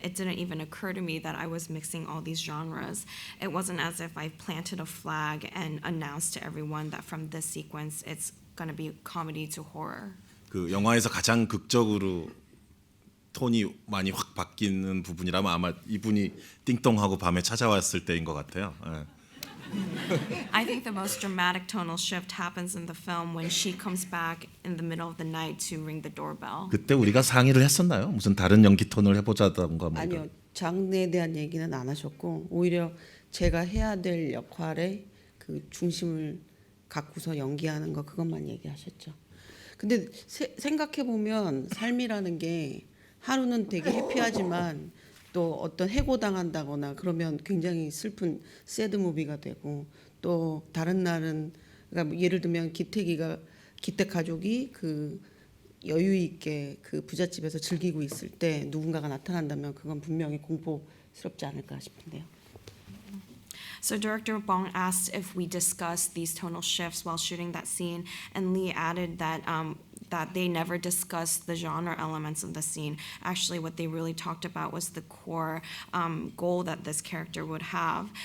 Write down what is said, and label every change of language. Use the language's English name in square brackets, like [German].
[English] It didn't even occur to me that I was mixing all these genres. It wasn't as if I planted a flag and announced to everyone that from this sequence it's going to be comedy to horror. [Korean] 그 영화에서 가장 극적으로 톤이 많이 확 바뀌는 부분이라면 아마 이분이 띵동하고 밤에 찾아왔을 때인 것 같아요. [English] I think the most dramatic tonal shift happens in the film when she comes back in the middle of the night to ring the doorbell. [Korean] 그때 우리가 상의를 했었나요? 무슨 다른 연기 톤을 해보자던가 뭐. 아니요. 장르에 대한 얘기는 안 하셨고 오히려 제가 해야 될 역할에 그 중심을 갖고서 연기하는 거 그것만 얘기하셨죠. 근데 생각해 보면 삶이라는 게 하루는 되게 해피하지만 또 어떤 해고당한다거나 그러면 굉장히 슬픈 새드 무비가 되고 또 다른 날은 그러니까 예를 들면 기택 가족이 그 여유 있게 그 부잣집에서 즐기고 있을 때 누군가가 나타난다면 그건 분명히 공포스럽지 않을까 싶은데요. [English] So Director Bong asked if we discussed these tonal shifts while shooting that scene, and Lee added that that they never discussed the genre elements of the scene. Actually, what they really talked about was the core goal that this character would have.